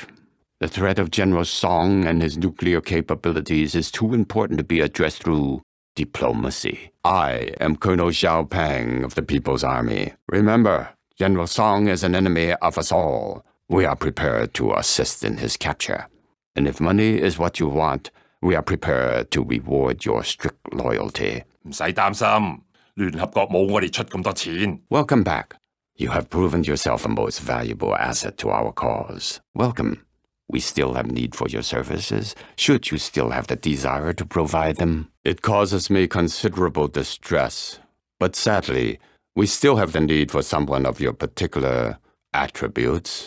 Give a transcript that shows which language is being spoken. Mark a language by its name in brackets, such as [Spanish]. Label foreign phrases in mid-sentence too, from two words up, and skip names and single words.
[English] The threat of General Song and his nuclear capabilities is too important to be addressed through diplomacy. I am Colonel Zhao Peng of the People's Army. Remember, General Song is an enemy of us all. We are prepared to assist in his capture. And if money is what you want, we are prepared to reward your strict loyalty. [Cantonese] 唔使擔心，聯合國冇我哋出咁多錢。 [English] Welcome back. You have proven yourself a most valuable asset to our cause. Welcome. We still have need for your services, should you still have the desire to provide them. It causes me considerable distress, but sadly, we still have the need for someone of your particular attributes.